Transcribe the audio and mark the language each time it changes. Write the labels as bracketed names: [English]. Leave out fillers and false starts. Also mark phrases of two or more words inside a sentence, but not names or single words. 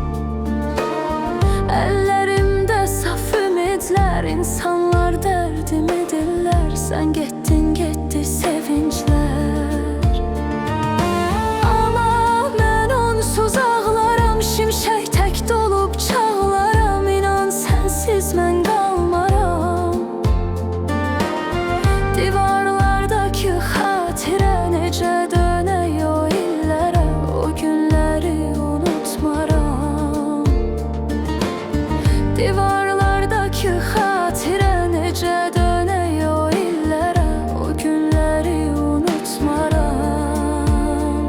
[Turkish] Ellerimde saf ümitler, insanlar derdimi diller. Sen gittin gitti sevinçler. Ama ben onsuz ağlaram, şimşek tek dolup çağlaram. [Azerbaijani] İnan sensiz mən qalmaram. Divarlardaki xatirə necə dönək o illərə, o günləri unutmaram. Divarlardaki xatirə necə dönək o illərə, o günləri unutmaram.